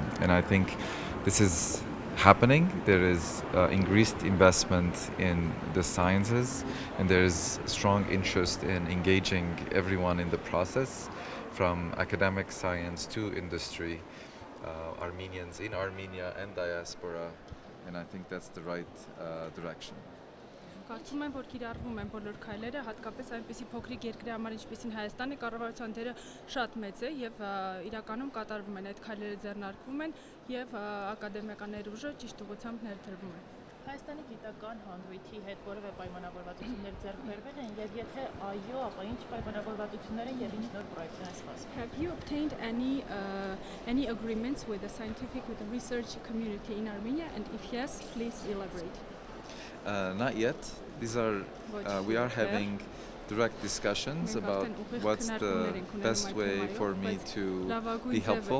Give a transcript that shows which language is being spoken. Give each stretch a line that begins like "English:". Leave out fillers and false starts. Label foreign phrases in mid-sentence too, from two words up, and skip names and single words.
English: And I think this is happening. There is increased investment in the sciences, and there is strong interest in engaging everyone in the process, from academic science to industry, Armenians in Armenia and diaspora, and I think that's the right direction.
Armenian: Կարծում եմ, որ կիրառվում են բոլոր քայլերը, հատկապես այնպիսի փոքրիկ երկրի համար, ինչպիսին Հայաստանը, կառավարության դերը շատ մեծ է եւ իրականում կատարվում են այդ քայլերը, ձեռնարկվում են եւ ակադեմիական ներուժը ճիշտ ուղղությամբ ներդրվում է։ Հայաստանի գիտական հանրույթի հետ որևէ պայմանավորվածություններ ձեռք բերվել են եւ եթե այո, ապա ինչ պայմանավորվածություններ են եւ ինչ նոր պրոյեկտներ են սպասվում։
English: Have you obtained any agreements with the scientific, with the research community in Armenia, and if yes, please elaborate. Not yet. These are we are having direct discussions about what's the best way for me to be helpful.